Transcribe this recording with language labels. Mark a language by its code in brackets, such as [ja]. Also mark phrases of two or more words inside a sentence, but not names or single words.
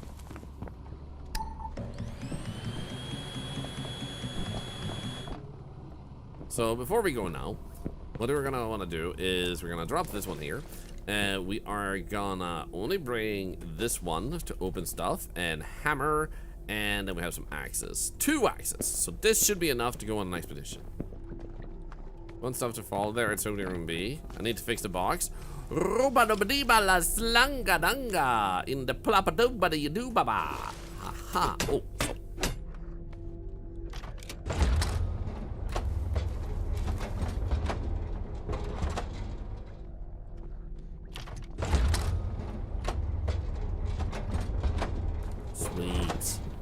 [en] So before we go now, what we're gonna wanna do is we're gonna drop this one here. And we are gonna only bring this one to open stuff and hammer, and then we have some axes. 2 axes. So this should be enough to go on an expedition. One stuff to fall there, it's only room B. I need to fix the box. Ruba dubadiba la slanga danga in the plapadubada you do baba. Haha. Oh. Sweet.